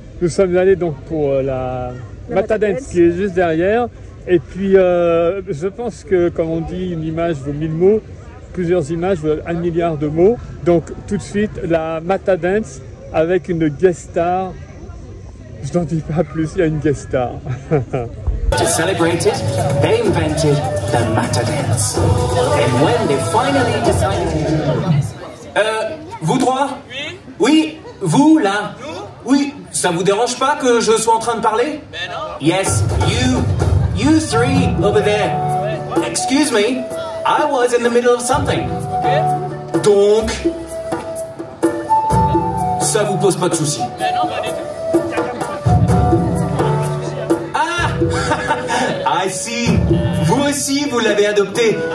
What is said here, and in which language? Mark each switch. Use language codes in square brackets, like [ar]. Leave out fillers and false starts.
[fr] Nous sommes allés donc pour la Matadance qui est juste derrière. Et puis, je pense que, comme on dit, une image vaut 1000 mots. Plusieurs images vaut 1 milliard de mots. Donc, tout de suite, la Matadance avec une guest star. Je n'en dis pas plus, il y a une guest star. [en] To celebrate it, they invented the Matadance. And when they finally decided... [fr] vous trois? Oui. Oui, vous là? Nous? Oui, ça vous dérange pas que je sois en train de parler? Ben non. [en] Yes, you three over there. Excuse me, I was in the middle of something. Okay. [fr] Donc, ça vous pose pas de soucis? Ben non, pas du tout. [en] I see. [fr] Vous aussi, vous l'avez adopté.